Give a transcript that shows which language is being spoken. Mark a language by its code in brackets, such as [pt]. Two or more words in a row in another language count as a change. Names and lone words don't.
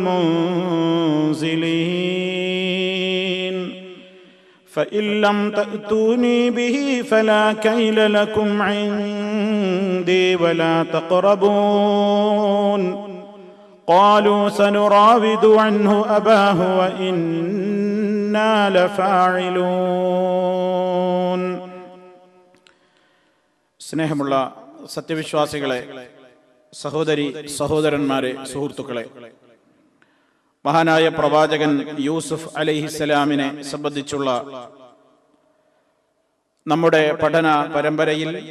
[ar] المنزلين فإن لم تأتوني به فلا كيل لكم عندي ولا تقربون. قالوا سنراود عنه أباه وإنا لفاعلون. [ml] സ്നേഹമുള്ള സത്യവിശ്വാസികളെ, സഹോദരി സഹോദരന്മാരെ, സുഹൃത്തുക്കളെ, മഹാനായ പ്രവാചകൻ യൂസുഫ് അലൈഹിസ്സലാമിനെ സംബന്ധിച്ചുള്ള നമ്മുടെ പഠന പരമ്പരയിൽ